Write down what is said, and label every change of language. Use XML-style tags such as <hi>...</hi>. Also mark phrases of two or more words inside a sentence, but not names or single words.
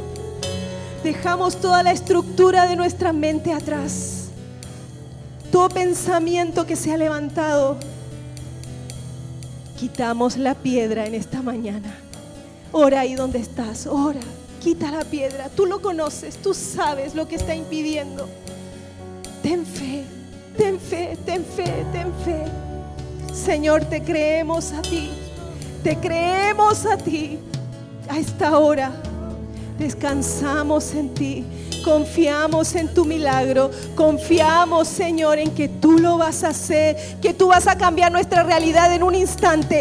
<es>Dejamos toda la estructura de nuestra mente atrás. Todo pensamiento que se ha levantado. Quitamos la piedra en esta mañana. Ora ahí donde estás, ora. Quita la piedra. Tú lo conoces, tú sabes lo que está impidiendo. Ten fe, ten fe, ten fe, ten fe. Señor, te creemos a ti. Te creemos a ti. A esta hora descansamos en ti. Confiamos en tu milagro. Confiamos, Señor, en que tú lo vas a hacer, que tú vas a cambiar nuestra realidad en un instante.</es>